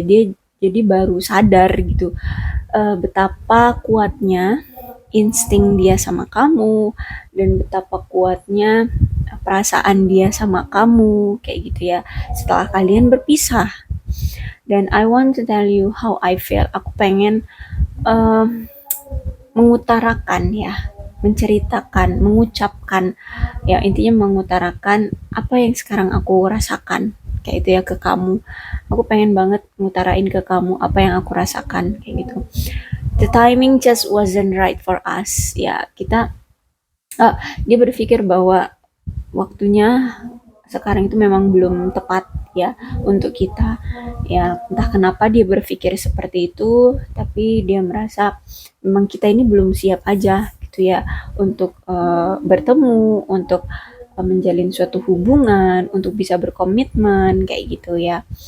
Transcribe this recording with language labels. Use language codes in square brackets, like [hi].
[id] Dia jadi baru sadar gitu betapa kuatnya insting dia sama kamu dan betapa kuatnya perasaan dia sama kamu kayak gitu ya setelah kalian berpisah. [en] Dan I want to tell you how I feel. [id] Aku pengen uh, mengutarakan ya, menceritakan, mengucapkan, ya intinya mengutarakan apa yang sekarang aku rasakan kayak itu ya ke kamu. Aku pengen banget ngutarain ke kamu apa yang aku rasakan kayak gitu. [en] The timing just wasn't right for us. [id] Ya kita dia berpikir bahwa waktunya sekarang itu memang belum tepat ya untuk kita. Ya entah kenapa dia berpikir seperti itu, tapi dia merasa memang kita ini belum siap aja gitu ya untuk bertemu, untuk menjalin suatu hubungan, untuk bisa berkomitmen kayak gitu ya.